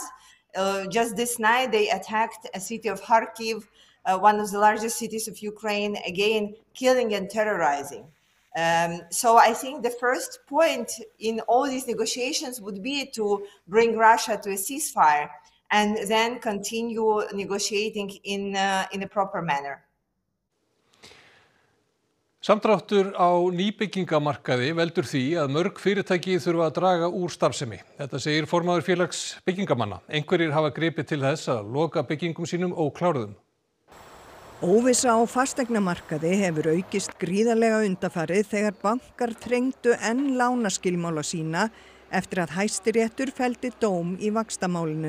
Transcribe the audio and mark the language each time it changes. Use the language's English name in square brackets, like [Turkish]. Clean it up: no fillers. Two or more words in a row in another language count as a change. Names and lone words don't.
[English] Just this night, they attacked a city of Kharkiv, one of the largest cities of Ukraine, again, killing and terrorizing. So I think the first point in all these negotiations would be to bring Russia to a ceasefire and then continue negotiating in a proper manner. [Icelandic] Samdráttur á nýbyggingamarkaði veldur því að mörg fyrirtæki þurfa að draga úr starfsemi. Þetta segir formaður félags byggingamanna. Einhverjir hafa gripið til þess að loka byggingum sínum ókláruðum. Óvissa á fasteignamarkaði hefur aukist gríðarlega undanfarið þegar bankar þrengdu enn lánaskilmála sína eftir að Hæstiréttur felldi dóm í vaxtamálinu.